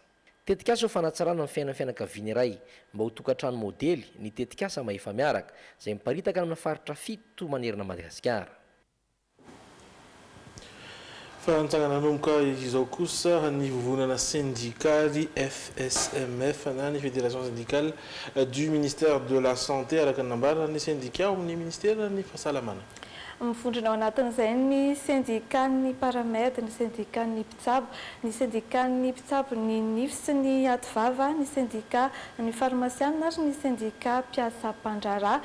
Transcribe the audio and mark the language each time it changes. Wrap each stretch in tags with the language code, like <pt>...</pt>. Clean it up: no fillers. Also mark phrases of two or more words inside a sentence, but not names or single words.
<mg>Tetikasa ho fanatsarana ny fianakaviany iray mba ho tokantrano modely ny tetikasa maefa miaraka izay miparitaka amin'ny faritra 7 manerana Madagasikara. Fa nitsangana nanomboka izao kosa ny vovonana syndicale FSMF na ny</mg> <fr>fédération syndicale du ministère de la santé</fr> <mg>araka ny nambarana ny syndicat ao amin'ny ministère ny fahasalamana. mivondrona ao anatin'izay ny syndicat-ny paramètre, ny syndicat-ny mpitsabo, ny syndicat-ny mpitsabo ny nify sy ny ativava, ny syndicat ny farmasiana ary ny syndicat mpiasa mpandrara.</mg>